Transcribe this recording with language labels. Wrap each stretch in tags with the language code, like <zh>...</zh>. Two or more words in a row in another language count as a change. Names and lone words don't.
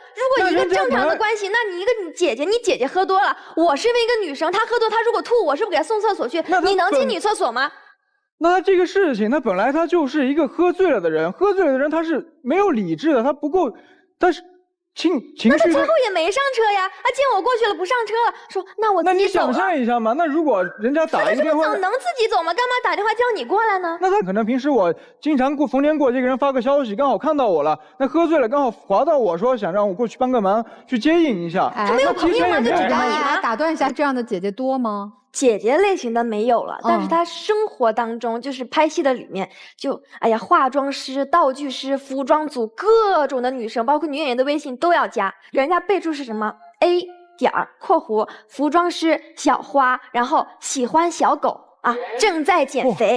<zh>如果一個正常的關係，那你一個你姐姐喝多了，我身為一個女生，她喝多，她如果吐，我是不是給她送廁所去？你能進女廁所嗎？那這個事情，他本來他就是一個喝醉了的人，喝醉了的人他是沒有理智的，他不夠，但是情緒。那他最後也沒上車呀，他見我過去了不上車了，說那我自己走了。那你想象一下嘛，那如果人家打一個電話，能自己走嗎？幹嘛打電話叫你過來呢？那他可能平時我經常逢年過節給人發個消息，剛好看到我了，那喝醉了剛好滑到我說想讓我過去幫個忙，去接應一下。他沒有朋友嗎？就只找你嗎？打斷一下，這樣的姐姐多嗎？姐姐類型的沒有了，但是她生活當中就是拍戲的裡面，就哎呀，化妝師、道具師、服裝組各種的女生，包括女演員的微信都要加，人家備註是什麼 A 點括弧服裝師小花，然後喜歡小狗啊，正在減肥。</zh>